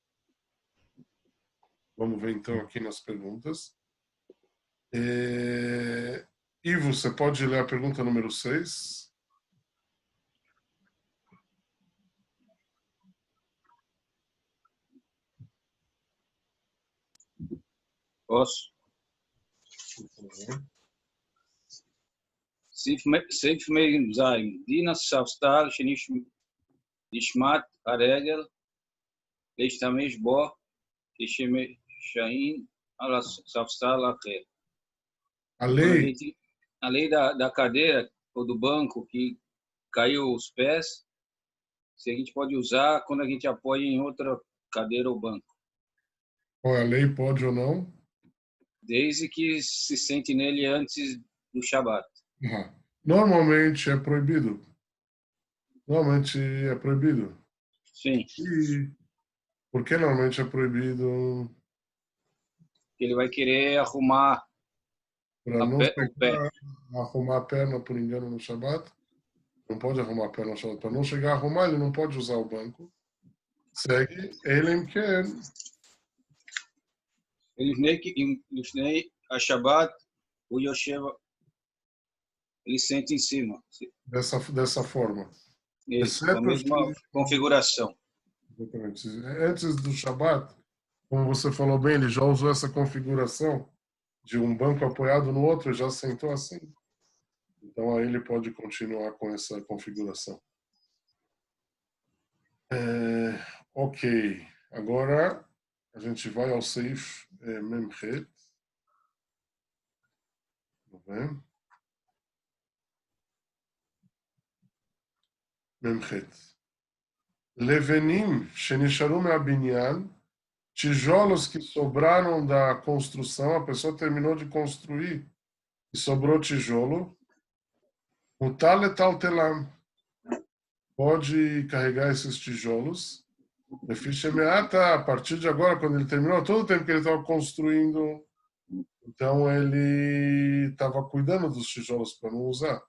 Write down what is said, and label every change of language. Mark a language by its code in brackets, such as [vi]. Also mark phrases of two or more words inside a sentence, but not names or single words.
[pt] Vamos ver então aqui nas perguntas. Ivo, você pode ler a pergunta número 6? Posso? [he] סעיף מ"ז, דין הספסל שנשמט הרגל להשתמש בו כשמשעין על הספסל אחר. [pt] A lei da cadeira ou do banco que caiu os pés, se a gente pode usar quando a gente apoia em outra cadeira ou banco. Qual é a lei, pode ou não? Desde que se sente nele antes do Shabat. Normalmente é proibido. Normalmente é proibido. Sim. E por que normalmente é proibido? Ele vai querer arrumar Para não o pé. chegar a arrumar a perna por engano no Shabat. Não pode arrumar a perna no Shabat. Para não chegar a arrumar, ele não pode usar o banco. Segue, [he] אלים כן. לפני השבת, הוא יושב, [pt] ele senta em cima. Dessa forma. Isso, com a mesma configuração. Exatamente. Antes do Shabat, como você falou bem, ele já usou essa configuração de um banco apoiado no outro, já sentou assim. Então aí ele pode continuar com essa configuração. Ok. Agora a gente vai ao Seif Memchet. Memchet. [he] לבנים שנשארו מהבנין, [pt] tijolos que sobraram da construção, a pessoa terminou de construir e sobrou tijolo, [he] מותר לטלטלם, [pt] pode carregar esses tijolos. A partir de agora, quando ele terminou, todo o tempo que ele estava construindo, então ele estava cuidando dos tijolos para não usar.